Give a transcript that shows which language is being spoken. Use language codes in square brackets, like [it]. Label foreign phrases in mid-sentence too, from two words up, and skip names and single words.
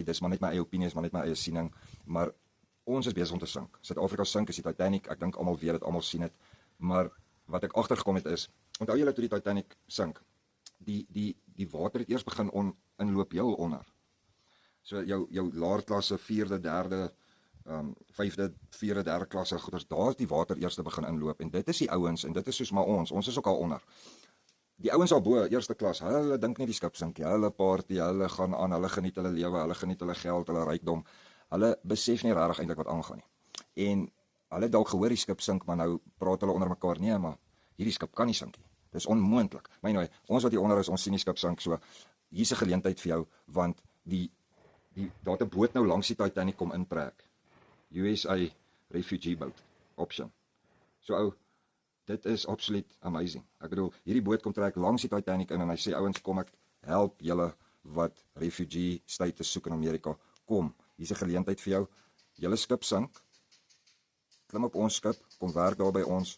[af] Dis maar net my eie opinie, is maar net my eie siening, maar ons is besig om te sink. Suid-Afrika sink, is die Titanic, ek dink almal weet dit, almal sien dit, maar wat ek agtergekom het is, onthou julle toe die Titanic sink, die water het eers begin inloop heel onder. So jou laerklasse, 4de, 3de, 5de, 4de, 3de klasse goeders, daar is die water eers begin inloop, en dit is die ouens, en dit is soos maar ons is ook al onder. Die ouens al bo, eerste klas, hulle dink nie die skip sink, hulle party, hulle gaan aan, hulle geniet hulle lewe, hulle geniet hulle geld, hulle rykdom, hulle besef nie regtig eintlik wat aangaan nie. En hulle dalk gehoor die skip sink, maar nou praat hulle onder mekaar, nee, maar hierdie skip kan nie sink nie. Dis onmoontlik. Maar nou, ons wat hier onder is, ons sien die skip sink, so hier's 'n geleentheid vir jou, want daar het 'n boot nou langs die Titanic kom intrek. [en] USA refugee boat option. [af] So ou, dit is absoluut amazing. Ek bedoel, hierdie boot kom trek langs die Titanic in en hy sê, ouens, kom ek help julle wat [en] refugee status [af] soek in Amerika. Kom, hier's 'n geleentheid vir jou. Julle skip sink. Klim op ons skip, kom werk daar by ons.